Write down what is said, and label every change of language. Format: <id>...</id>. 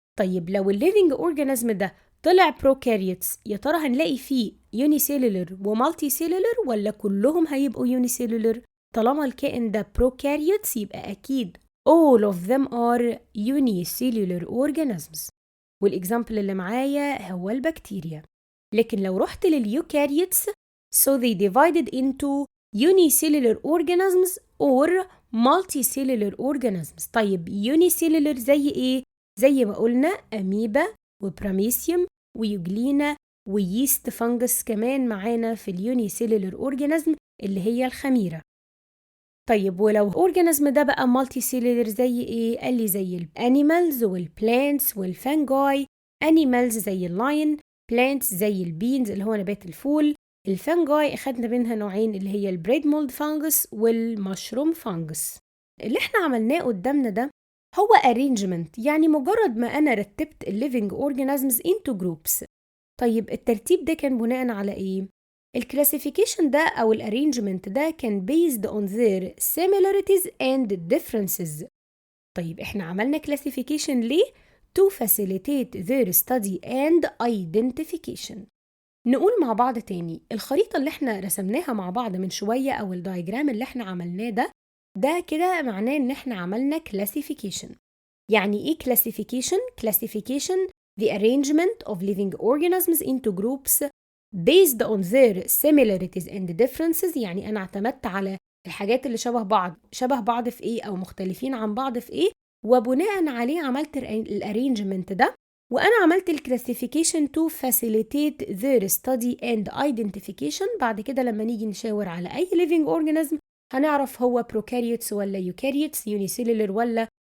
<ar>طيب لو الليفينج اورجانيزم ده طلع prokaryotes، يا ترى هنلاقي فيه unicellular ومالتيسيلولر ولا كلهم هيبقوا unicellular؟ طالما الكائن ده prokaryotes يبقى أكيد</ar> <en>all of them are unicellular organisms،</en> <ar>والإكزامبل اللي معايا هو البكتيريا. لكن لو رحت لليوكاريوتس</ar> <en>so they divided into unicellular organisms or multicellular organisms.</en> <ar>طيب unicellular زي إيه؟ زي ما قلنا أميبا وبراميسيوم ويوجلينا ويست فانجس كمان معانا في اليونيسيلولر اورجانيزم اللي هي الخميرة. طيب ولو اورجانيزم ده بقى مالتي سيلولر زي ايه؟ قال لي زي الانيمالز والبلانتس والفانجاي. انيمالز زي اللاين، بلانتس زي البينز اللي هو نبات الفول، الفانجاي اخدنا منها نوعين اللي هي البريد مولد فانجس والمشروم فانجس. اللي احنا عملناه قدامنا ده هو arrangement، يعني مجرد ما أنا رتبت الليفينج organisms into groups. طيب الترتيب ده كان بناء على إيه؟ الكلاسيفيكيشن ده أو الارينجمنت ده كان</ar> <en>based on their similarities and differences.</en> <ar>طيب إحنا عملنا</ar> <en>classification ليه؟ to facilitate their study and identification.</en> <ar>نقول مع بعض تاني، الخريطة اللي إحنا رسمناها مع بعض من شوية أو الدايجرام اللي إحنا عملناه ده كده معناه إن إحنا عملنا classification. يعني إيه</ar> <en>classification؟ Classification the arrangement of living organisms into groups based on their similarities and differences.</en> <ar>يعني أنا اعتمدت على الحاجات اللي شبه بعض في إيه أو مختلفين عن بعض في إيه، وبناء عليه عملت الارينجمنت ده، وأنا عملت الكلاسيفيكيشن</ar> <en>to facilitate their study and identification.</en> <ar>بعد كده لما نيجي نشاور على أي living organism هنعرف هو prokaryotes ولا eukaryotes، unicellular ولا</ar>